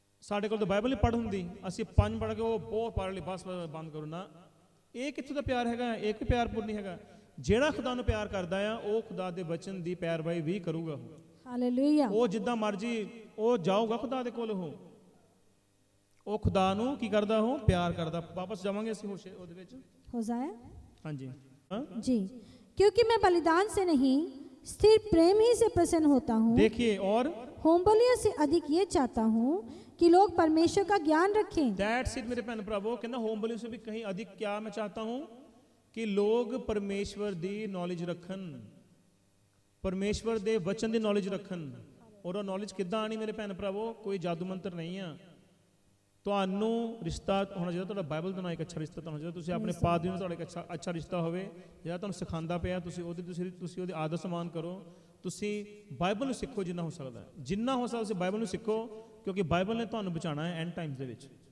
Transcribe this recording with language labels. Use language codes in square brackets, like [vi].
[pa] ਸਾਡੇ ਕੋਲ ਤਾਂ ਬਾਈਬਲ ਨਹੀਂ ਪੜ੍ਹ ਹੁੰਦੀ, ਅਸੀਂ 5 ਪੜ੍ਹ ਕੇ ਉਹ ਬਹੁਤ ਪੜ੍ਹ ਲਈ, ਬਸ ਬੰਦ ਕਰੋ ਨਾ। ਇਹ ਕਿੱਥੋਂ ਦਾ ਪਿਆਰ ਹੈਗਾ? ਇਹ ਕੋਈ ਪਿਆਰ ਨਹੀਂ ਹੈਗਾ। ਜਿਹੜਾ ਖੁਦਾ ਨੂੰ ਪਿਆਰ ਕਰਦਾ ਆ, ਉਹ ਖੁਦਾ ਦੇ ਵਚਨ ਦੀ ਪੈਰਵਾਈ ਵੀ ਕਰੂਗਾ। ਹਾਲੇਲੂਇਆ। ਉਹ ਜਿੱਦਾਂ ਮਰਜੀ ਉਹ ਜਾਊਗਾ ਖੁਦਾ ਦੇ ਕੋਲ, ਉਹ ਖੁਦਾ ਨੂੰ ਕੀ ਕਰਦਾ? ਉਹ ਪਿਆਰ ਕਰਦਾ। ਵਾਪਸ ਜਾਵਾਂਗੇ ਅਸੀਂ ਉਹਦੇ ਵਿੱਚ। ਹੋਜ਼ਾਇਆ। ਹਾਂਜੀ [hi] जी, क्योंकि मैं बलिदान से नहीं स्थिर प्रेम ही से प्रसन्न होता हूँ। देखिए, और होम बलियों से अधिक ये चाहता हूँ कि लोग परमेश्वर का ज्ञान रखें। [en] that's it [pa] मेरे भैन भरावो, [hi] कहना होम बलियों से भी कहीं अधिक क्या मैं चाहता हूं कि लोग परमेश्वर दी नॉलेज रखन, परमेश्वर दे वचन दी नॉलेज रखन। [pa] और ਉਹ ਨੌਲੇਜ ਕਿੱਦਾਂ ਆਣੀ ਮੇਰੇ ਭੈਣ ਭਰਾਵੋ, ਕੋਈ ਜਾਦੂ ਮੰਤਰ ਨਹੀਂ ਆ। ਤੁਹਾਨੂੰ ਰਿਸ਼ਤਾ ਹੋਣਾ ਚਾਹੀਦਾ, ਤੁਹਾਡਾ ਬਾਈਬਲ ਦੇ ਨਾਲ ਇੱਕ ਅੱਛਾ ਰਿਸ਼ਤਾ ਹੋਣਾ ਚਾਹੀਦਾ। ਤੁਸੀਂ ਆਪਣੇ ਪਾਦਰੀ ਨਾਲ ਤੁਹਾਡਾ ਇੱਕ ਅੱਛਾ ਰਿਸ਼ਤਾ ਹੋਵੇ, ਜਿਹੜਾ ਤੁਹਾਨੂੰ ਸਿਖਾਉਂਦਾ ਪਿਆ, ਤੁਸੀਂ ਉਹਦੀ ਆਦਰ ਸਨਮਾਨ ਕਰੋ। ਤੁਸੀਂ ਬਾਈਬਲ ਨੂੰ ਸਿੱਖੋ ਜਿੰਨਾ ਹੋ ਸਕਦਾ, ਜਿੰਨਾ ਹੋ ਸਕਦਾ ਤੁਸੀਂ ਬਾਈਬਲ ਨੂੰ ਸਿੱਖੋ, ਕਿਉਂਕਿ ਬਾਈਬਲ ਨੇ ਤੁਹਾਨੂੰ ਬਚਾਉਣਾ ਹੈ ਐਂਡ ਟਾਈਮਸ ਦੇ ਵਿੱਚ।